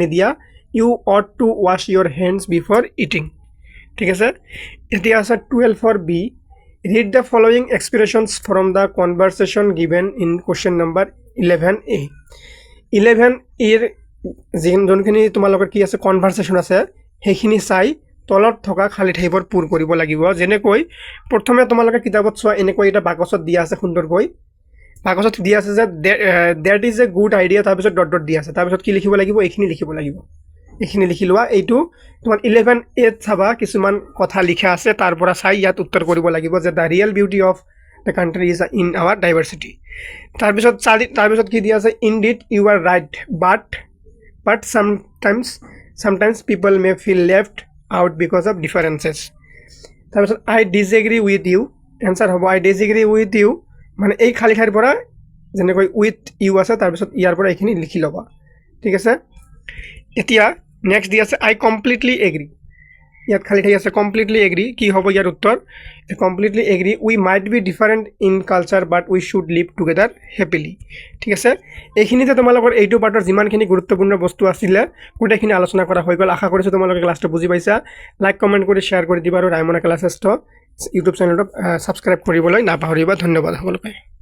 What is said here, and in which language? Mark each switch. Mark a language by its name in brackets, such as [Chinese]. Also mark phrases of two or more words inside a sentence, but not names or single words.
[Assamese] দিয়া [English] you ought to wash your hands before eating [Assamese] ঠিক আছে এতিয়া আছে 12 [English] B read the following expressions from the conversation given in question number [Assamese] 11a 11 এৰ যোনখিনি তোমালোকৰ কি আছে কনভাৰচেশ্যন আছে সেইখিনি চাই তলত থকা খালি ঠাইবোৰ পূৰ কৰিব লাগিব যেনেকৈ প্ৰথমে তোমালোকে কিতাপত চোৱা এনেকৈ এটা বাকচত দিয়া আছে সুন্দৰকৈ কাগজত দি আছে যে [English] that is a good idea [Assamese] তাৰপিছত [English] dot dot [Assamese] দি আছে তাৰপিছত কি লিখিব লাগিব এইখিনি লিখিব লাগিব এইখিনি লিখি লোৱা এইটো তোমাৰ 11A চাবা কিছুমান কথা লিখা আছে তাৰ পৰা চাই ইয়াত উত্তৰ কৰিব লাগিব যে দ্য [English] real beauty of the country is in our diversity [Assamese] তাৰপিছত কি দি আছে [English] indeed you are right but sometimes people may feel left out because of differences তাৰপিছত I disagree with you [Assamese] এনসার হ'ব [English] I disagree with you [Assamese] মানে এই খালি ঠাইৰ পৰা যেনেকৈ [English] with you [Assamese] আছে তাৰপিছত ইয়াৰ পৰা এইখিনি লিখি ল'বা ঠিক আছে এতিয়া নেক্সট দি আছে [English] I completely agree [Assamese] ইয়াত খালি ঠাই আছে [English] completely agree [Assamese] কি হ'ব ইয়াৰ উত্তৰ [English] completely agree we might be different in culture but we should live together happily [Assamese] ঠিক আছে এইখিনিতে তোমালোকৰ এইটো পাৰ্টৰ যিমানখিনি গুৰুত্বপূৰ্ণ বস্তু আছিল গোটেইখিনি আলোচনা কৰা হৈ গ'ল আশা কৰিছো তোমালোকে ক্লাছটো বুজি পাইছা [English] like comment [Assamese] কৰি শেয়াৰ কৰি দিবা আৰু ৰাইমনা ক্লাছেছটো ইউটিউব চেনেলটো সাবস্ক্ৰাইব কৰিবলৈ নাপাহৰিবা ধন্যবাদ সকলোকে